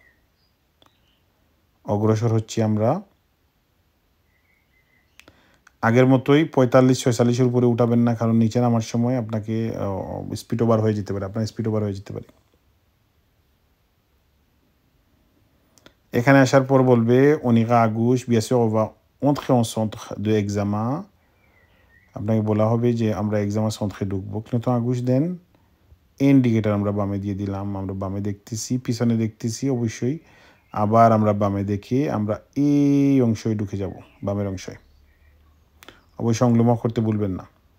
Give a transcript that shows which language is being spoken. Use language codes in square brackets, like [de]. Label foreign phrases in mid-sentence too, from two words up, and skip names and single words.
[bn] অগ্রসর হচ্ছি আমরা আগের মতোই 45-46-এর উপরে উঠাবেন না, কারণ নিচে নামার সময় আপনাকে [en] speed over [bn] হয়ে যেতে পারে, আপনার [en] speed over [bn] হয়ে যেতে পারে। এখানে আসার পর বলবে [fr] on ira à gauche, bien sûr on va entrer en centre de examen। [bn] আপনাকে বলা হবে যে আমরা এক্সামের সেন্টারে ঢুকবো, কিন্তু আগুশ দেন ইন্ডিকেটার আমরা বামে দিয়ে দিলাম। আমরা বামে দেখতেছি, পিছনে দেখতেছি অবশ্যই। আবার আমরা বামে দেখে আমরা এই অংশে ঢুকে যাব, বামের অংশে। অবশ্যই অঙ্গুলমুখ করতে ভুলবেন না।